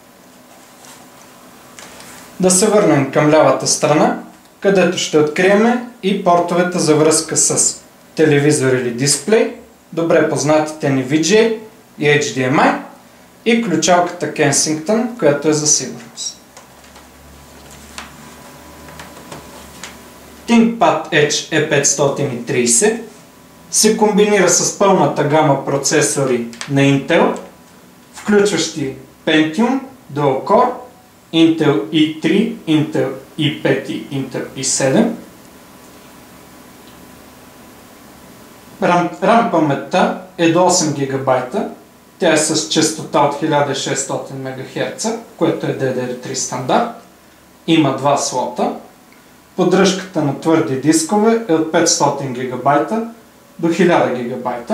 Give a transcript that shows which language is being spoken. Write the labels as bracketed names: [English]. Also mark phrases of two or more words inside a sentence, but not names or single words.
[Bulgarian] Да се върнем към лявата страна, където ще открием и портовете за връзка с телевизор или дисплей, добре познатите ни VGA и HDMI и ключалката Kensington, която е за сигурност. ThinkPad Edge E530 се комбинира с пълната гама процесори на Intel, включващи Pentium, Dual-Core, Intel i3, Intel i5 и Intel i7. RAM паметта е до 8 ГБ. Тя е с частота от 1600 МГц, което е DDR3 стандарт. Има 2 слота. Поддръжката на твърди дискове е от 500 ГБ до 1000 ГБ.